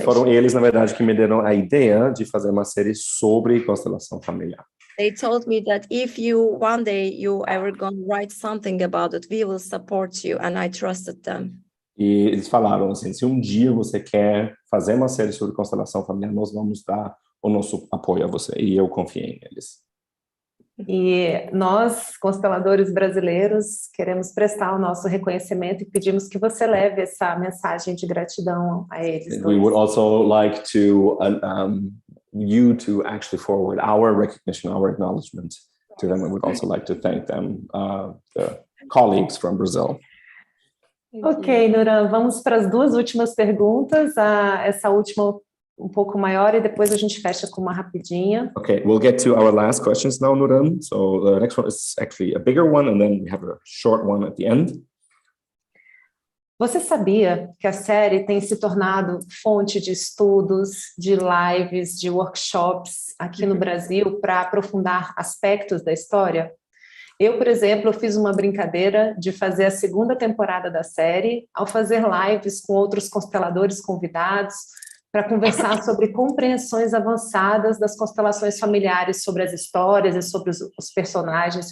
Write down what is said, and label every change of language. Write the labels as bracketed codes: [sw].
[pt] E foram eles, na verdade, que me deram a ideia de fazer uma série sobre constelação familiar. [en] They told me that if one day you ever gonna write something about it, we will support you, and I trusted them. [pt] E eles falaram assim, se um dia você quer fazer uma série sobre constelação familiar, nós vamos dar o nosso apoio a você. E eu confiei neles. E nós, consteladores brasileiros, queremos prestar o nosso reconhecimento e pedimos que você leve essa mensagem de gratidão a eles. [en] We would also like to you to actually forward our recognition, our acknowledgement to them. We would also like to thank them, the colleagues from Brazil. [pt] Ok, Nuran, vamos para as duas últimas perguntas. Essa última um pouco maior e depois a gente fecha com uma rapidinha. [en] Okay, we'll get to our last questions now, Nuran. So the next one is actually a bigger one, and then we have a short one at the end. [pt] Você sabia que a série tem se tornado fonte de estudos, de lives, de workshops aqui no Brasil para aprofundar aspectos da história? Eu, por exemplo, fiz uma brincadeira de fazer a segunda temporada da série ao fazer lives com outros consteladores convidados para conversar sobre compreensões avançadas das constelações familiares, sobre as histórias e sobre os personagens.